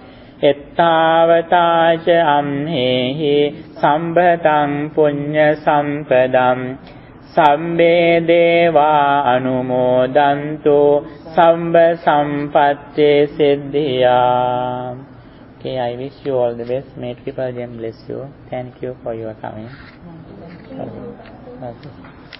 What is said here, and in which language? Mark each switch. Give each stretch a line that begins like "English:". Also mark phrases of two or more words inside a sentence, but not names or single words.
Pali: Ettavata ca amhehi sambhataṃ puñña sampadam sabbe deva anumodanto sabba sampatti siddhya.
English: Okay, I wish you all the best. May Triple Gem bless you. Thank you for your coming. Okay.